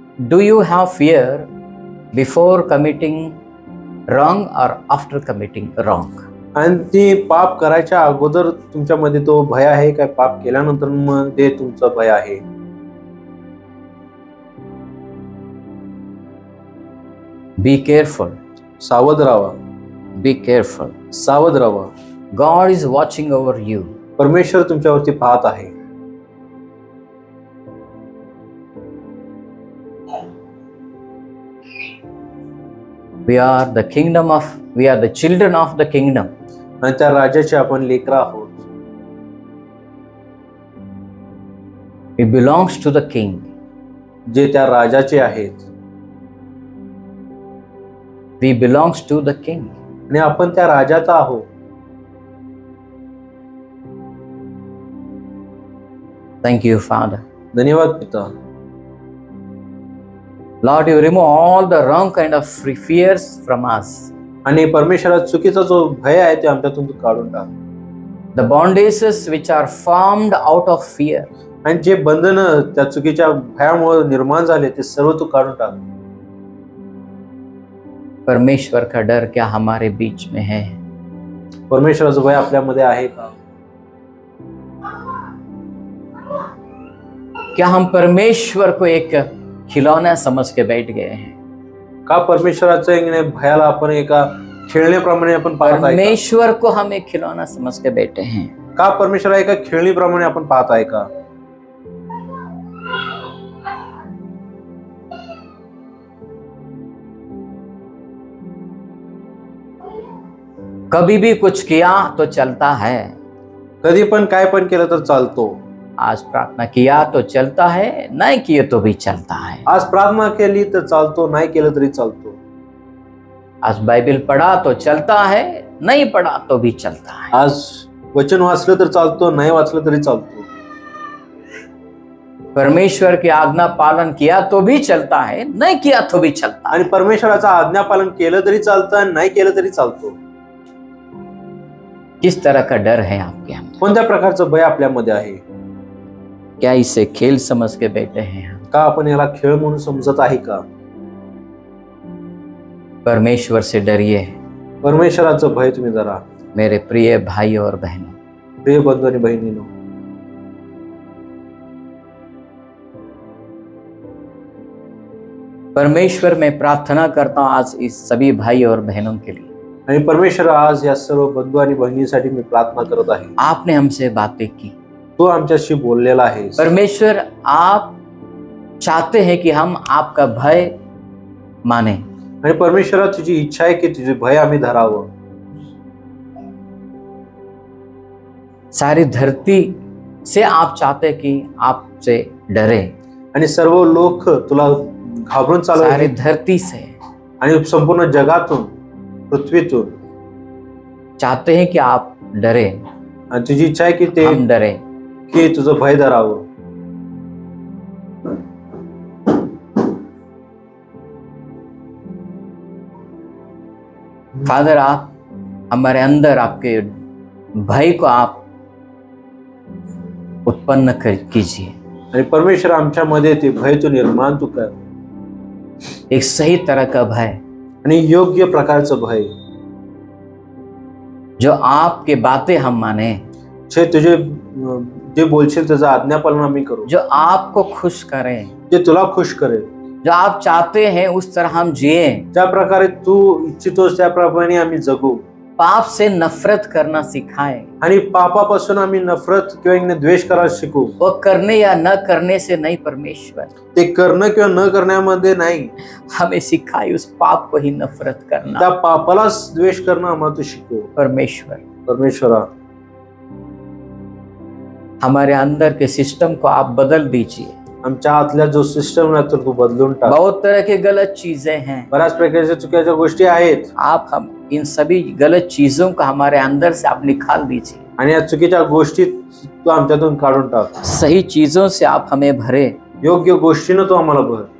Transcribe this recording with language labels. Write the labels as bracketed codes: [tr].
[en] Do you have fear before committing wrong or after committing wrong? [mr] आणि ती पाप करायच्या अगोदर तुमच्यामध्ये तो भय आहे काय पाप केल्यानंतर मध्ये तुमचं भय आहे? [en] Be careful. [mr] सावध राहा। [en] Be careful. [mr] सावध राहा। [en] God is watching over you. [mr] परमेश्वर तुमच्यावरती पाहत आहे। [en] We are the children of the kingdom. [mr] आणि त्या राजाचे आपण लेकरं आहोत। [en] It belongs to the king. [mr] जे त्या राजाचे आहेत। [en] We belongs to the King. [mr] आणि आपण त्या राजाचा आहोत. [en] Thank you, Father. [mr] धन्यवाद पिता. [en] Lord, you remove all the wrong kind of fears from us. [mr] आणि परमेश्वरा चुकीचा जो भय आहे ते आमच्यातून तू काढून टाक. [en] The bondages which are formed out of fear. [mr] आणि जे बंधन त्या चुकीच्या भयामुळे निर्माण झाले ते सर्व तू काढून टाक. [hi] परमेश्वर का डर क्या हमारे बीच में है? [mr] परमेश्वराचं भय आपल्यामध्ये आहे का? [hi] क्या हम परमेश्वर को एक खिलौना समझ के बैठ गए हैं? [mr] का परमेश्वराचं भयाला आपण एका खेळण्याप्रमाणे आपण पाहत आहे? [hi] परमेश्वर को हम एक खिलौना समझ के बैठे हैं. [mr] का परमेश्वरा एका खेळणीप्रमाणे आपण पाहत आहे का? [hi] कभी भी कुछ किया तो चलता है. [mr] कधी पण काय पण केलं तर चालतो. [hi] आज प्रार्थना किया तो चलता है, नहीं किए तो भी चलता है. [mr] आज प्रार्थना केली तर चालतो, नाही केलं तरी चालतो. [hi] आज बाइबल पढ़ा तो चलता है, नहीं पढ़ा तो भी चलता है. [mr] आज वचन वाचलं तर चालतो, नाही वाचलं तरी चालतो. [hi] परमेश्वर की आज्ञा पालन किया तो भी चलता है, नहीं किया तो भी चलता है. [mr] आणि परमेश्वराचं आज्ञा पालन केलं तरी चालतं आणि नाही केलं तरी चालतो. [hi] किस तरह का डर है आपके अंदर? [mr] कोणत्या प्रकारचं भय आपल्यामध्ये आहे? [hi] क्या इसे खेल समझ के बैठे हैं? [mr] का आपण याला खेळ म्हणून समजत आहे का? [hi] परमेश्वर से डरिए [mr] परमेश्वराचं भय तुम्ही जरा. [hi] मेरे प्रिय भाई और बहनों. [mr] प्रिय बंधू आणि बहिणींनो, [hi] परमेश्वर मैं प्रार्थना करता हूं आज इस सभी भाई और बहनों के लिए. [mr] आणि परमेश्वर आज या सर्व बंधू आणि बहिणींसाठी मी प्रार्थना करत आहे. [hi] आपने हमसे बातें की, [mr] तू आमच्याशी बोललेला आहे. [hi] परमेश्वर आप चाहते हैं कि हम आपका भय माने. [mr] आणि परमेश्वरा तुझी इच्छा आहे की तुझे भय आम्ही धरावं. [hi] सारी धरती से आप चाहते कि आपसे डरे. [mr] आणि सर्व लोक तुला घाबरून [hi] सारी [mr] चालवले. [hi] धरती से [mr] आणि संपूर्ण जगातून पृथ्वीतून [hi] चाहते हैं कि आप डरे, [mr] आणि तुझी इच्छा आहे की ते [hi] हम डरे. [mr] की तुझं भय धरावं. [hi] फादर, आप हमारे अंदर आपके भय को आप उत्पन्न कीजिए. [mr] आणि परमेश्वर आमच्यामध्ये ते भय तू निर्माण तू कर. [hi] एक सही तरह का भय [mr] आणि योग्य प्रकारचं भय, [hi] जो आपके बातें हम माने, [mr] तुझे जे बोलशील त्याचं आज्ञापालन आम्ही करू. [hi] जो आपको खुश करें, [mr] जे तुला खुश करेल, [hi] जो आप चाहते हैं उस तरह हम जिए. [mr] ज्या प्रकारे तू इच्छितोस त्याप्रमाणे आम्ही जगू. [hi] पाप से नफरत करना सिखाए. [mr] आणि पापापासून आम्ही नफरत किंवा द्वेष करायला शिकू. [hi] वो करने या न करने से नहीं परमेश्वर, [mr] ते करणं किंवा न करण्यामध्ये नाही, [hi] हमें सिखाए उस पाप को ही नफरत करना. [mr] त्या पापालाच द्वेष करणं आम्हाला तू शिकव. [hi] परमेश्वर, [mr] परमेश्वरा [hi] हमारे अंदर के सिस्टम को आप बदल दीजिए. [mr] आमच्या आतल्या जो सिस्टम आहे तो तू बदलून टाक. [hi] बहुत तरह की गलत चीजें हैं. [mr] बऱ्याच प्रकारच्या चुकीच्या गोष्टी आहेत. [hi] आप हम इन सभी गलत चीजों को हमारे अंदर से आप निकाल दीजिए. [mr] आणि या चुकीच्या गोष्टी तू आमच्यातून काढून टाक. [hi] सही चीजों से आप हमें भरे. [mr] योग्य गोष्टीनं तू आम्हाला भर.